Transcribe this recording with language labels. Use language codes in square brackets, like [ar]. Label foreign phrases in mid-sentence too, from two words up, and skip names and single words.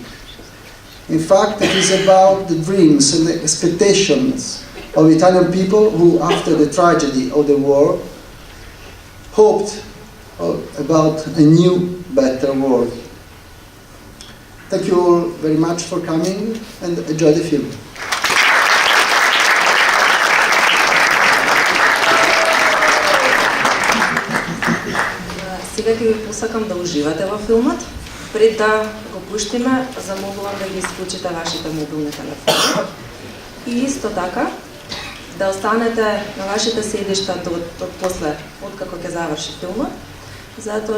[en] In fact, it is about the dreams and the expectations of Italian people who, after the tragedy of the war, hoped about a new, better world. Thank you all very much for coming and enjoy the film. [mk] Сега ќе ви посакам да уживате во филмот. Пред да го пуштиме, замолувам да ги исклучите вашите мобилни телефони. И исто така, да останете на вашите седишта од после, откако ќе заврши филмот, затоа што